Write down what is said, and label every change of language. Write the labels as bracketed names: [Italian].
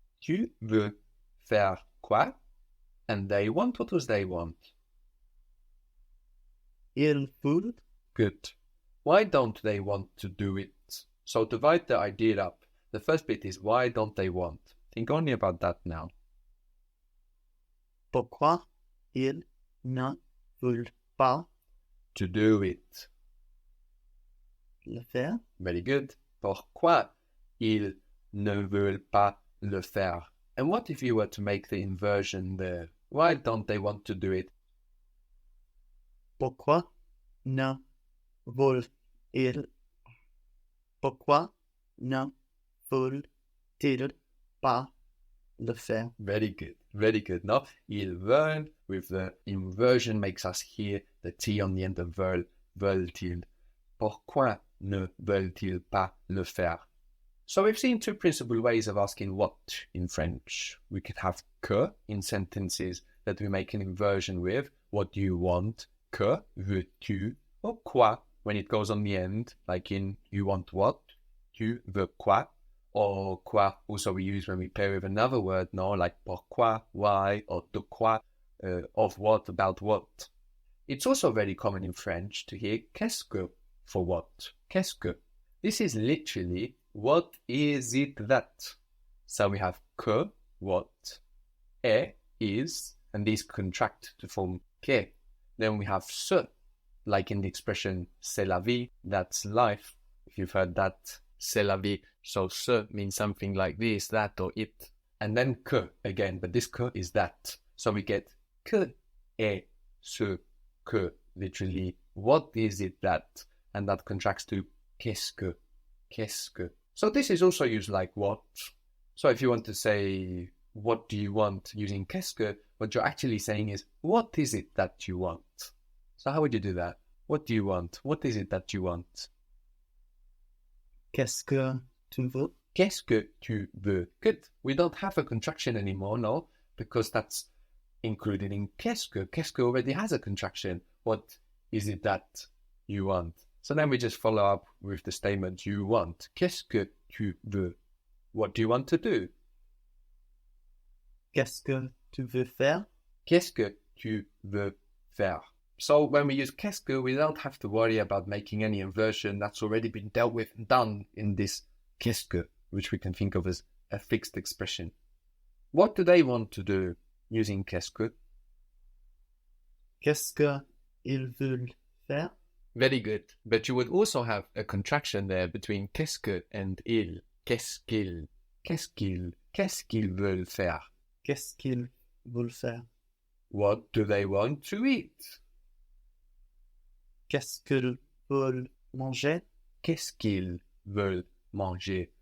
[French] Tu veux faire quoi? [English] And they want, what does they want? [French] Ils veulent. [English] Good. Why don't they want to do it? So divide the idea up. The first bit is why don't they want? Think only about that now. [French] Pourquoi ils ne veulent pas [English] To do it. [French] le faire? [English] Very good. [French] Pourquoi ils ne veulent pas le faire? [English] And what if you were to make the inversion there? Why don't they want to do it? [French] Pourquoi ne veulent-ils Pourquoi ne veulent-ils pas le faire? [English] Very good. Very good. Now, [French] ils veulent [English] with the inversion makes us hear the T on the end of [French] veulent-ils. Pourquoi ne veulent-ils pas le faire? [English] So we've seen two principal ways of asking what in French. We could have que in sentences that we make an inversion with. What do you want? [French] Que veux-tu? [English] Or quoi when it goes on the end, like in you want what? [French] Tu veux quoi? [English] Or quoi also we use when we pair with another word, no, like pourquoi, why, or [French] de quoi, [English] of what, about what. It's also very common in French to hear [French] qu'est-ce que [English] for what. [French] Qu'est-ce que? [English] This is literally what is it that? So we have que, what, is, and these contract to form que. Then we have ce, like in the expression [French] c'est la vie, [English] that's life. If you've heard that, [French] c'est la vie. [English] So ce means something like this, that, or it. And then que again, but this que is that. So we get [French] que est ce que, [English] literally, what is it that? And that contracts to [French] qu'est-ce que, qu'est-ce que. [English] So this is also used like what. So if you want to say, what do you want using [French] qu'est-ce que, [English] what you're actually saying is, what is it that you want? So how would you do that? What do you want? What is it that you want? [French] Qu'est-ce que tu veux? Qu'est-ce que tu veux? Good. [English] We don't have a contraction anymore, no, because that's included in qu'est-ce que. [French] Qu'est-ce que [English] already has a contraction. What is it that you want? So then we just follow up with the statement you want. [French] Qu'est-ce que tu veux? [English] What do you want to do? [French] Qu'est-ce que tu veux faire? Qu'est-ce que tu veux faire? [English] So when we use [French] qu'est-ce que, [English] we don't have to worry about making any inversion. That's already been dealt with and done in this [French] qu'est-ce que, [English] which we can think of as a fixed expression. What do they want to do using [French] qu'est-ce que? Qu'est-ce qu'ils veulent faire? [English] Very good. But you would also have a contraction there between [French] qu'est-ce que [English] and ils. [French] Qu'est-ce qu'ils, qu'est-ce qu'ils, qu'est-ce qu'ils veulent faire? Qu'est-ce qu'ils veulent faire? [English] What do they want to eat? [French] Qu'est-ce qu'ils veulent manger? Qu'est-ce qu'ils veulent manger?